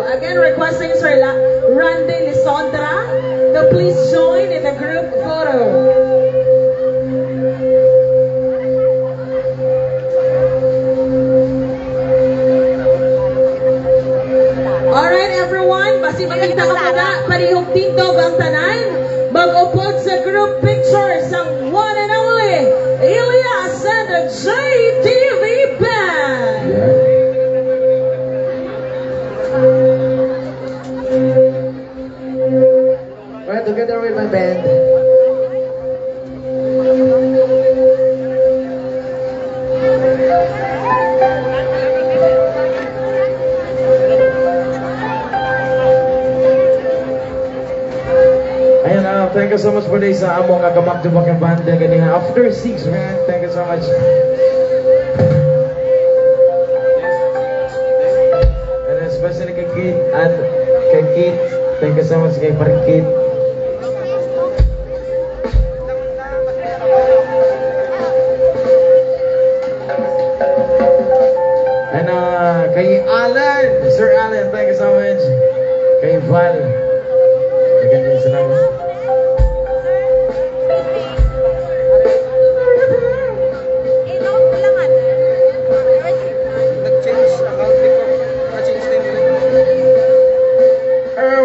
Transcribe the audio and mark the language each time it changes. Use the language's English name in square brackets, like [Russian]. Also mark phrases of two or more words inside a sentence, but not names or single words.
[English] Again, requesting Sir Randy Lisandra to please join in the group photo. Alright everyone, [Hiligaynon] basi makita ka muna, parihong tindog ang tanan, mag-upod sa [English] group picture [Hiligaynon] sa [English] one and only [Hiligaynon] Elias and the JTV Band. [English] We're together with my band. Ayan, thank you so much for this [Hiligaynon] sa among kakamag-tubak ng banda ganing [English] after 6, man. Thank you so much. And especially kay Kate and kay Kate. Thank you so much kay Parikit. And kay Alan, Sir Alan, thank you so much. [Filipino] Kay Val. Magandang salamat. [Hiligaynon] Nag-change account ko. [Filipino] Na-change na yung